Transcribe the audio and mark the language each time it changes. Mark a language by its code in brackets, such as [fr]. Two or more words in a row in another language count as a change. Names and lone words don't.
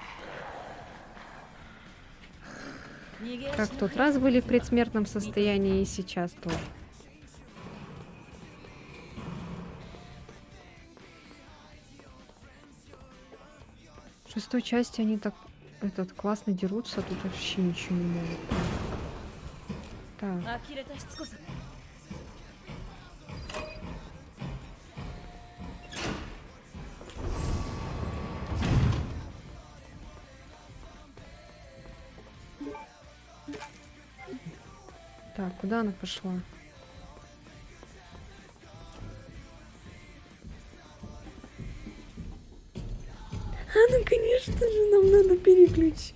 [ru] Как в тот раз были в предсмертном состоянии, и сейчас тоже. В шестой части они так классно дерутся, а тут вообще ничего не могут. Так. [ja] 呆れたしつこさね。 [ru] Так, куда она пошла? Ну, конечно же, нам надо переключить.